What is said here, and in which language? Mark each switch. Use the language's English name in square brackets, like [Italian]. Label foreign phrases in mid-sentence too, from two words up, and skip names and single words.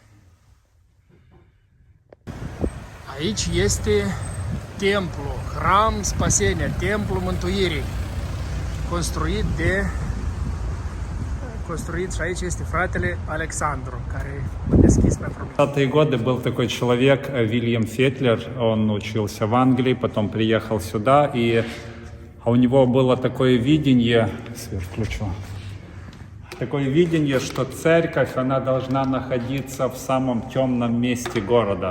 [Romanian] Aici este templu, [Russian] храм Спасения, [Romanian] templu mântuirii, construit și aici este fratele Alexandru, care a deschis pentru mine. [Russian] В 20-е годы был такой человек, Вильям Фетлер, он учился в Англии, потом приехал сюда, и у него было такое видение, свет включу, такое видение, что церковь, она должна находиться в самом темном месте города.